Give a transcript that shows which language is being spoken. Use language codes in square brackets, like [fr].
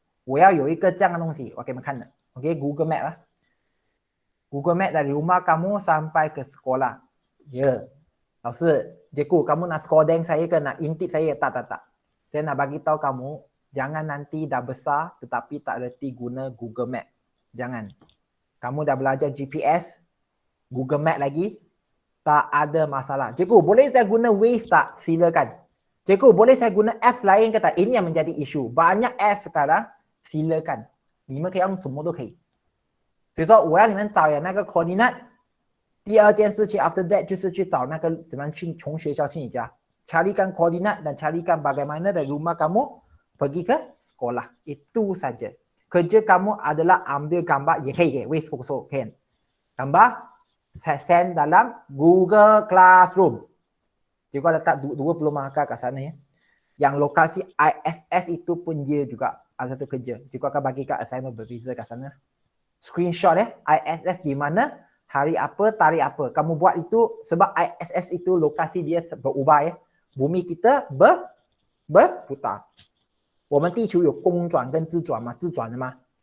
[zh] 我要有一个这样的东西，我给你们看的。 [ms] Okey, Google Map Google Map dari rumah kamu sampai ke sekolah. Ya. Lalu cikgu, kamu nak skodeng saya ke nak intip saya? Tak. Saya nak bagi tahu kamu, jangan nanti dah besar tetapi tak reti guna Google Map. Jangan. Kamu dah belajar GPS, Google Map lagi, tak ada masalah. Cikgu, boleh saya guna Waze tak? Silakan. Cikgu, boleh saya guna apps lain ke tak? Ini yang menjadi isu. Banyak apps sekarang, silakan. [zh] 你们可以用什么都可以。比如说，我要你们找那个 coordinate， 第二件事情 [en] after that [zh] 就是去找那个怎么去从学校去你家， [ms] carikan coordinate dan carikan bagaimana dari rumah kamu pergi ke sekolah. Itu saja. Kerja kamu adalah ambil gambar, [zh] 也可以给 [ms] Waze photo kan. Gambar send dalam Google Classroom. Juga letak 20 markah kat sana ya. Yang lokasi ISS itu pun dia juga ada satu kerja. Juga akan bagi kat assignment berbeza kat sana. Screenshot ISS di mana, hari apa, tarikh apa. Kamu buat itu sebab ISS itu lokasi dia berubah ya. Bumi kita berputar. [zh] 我们地球有公转跟自转嘛，自转的嘛.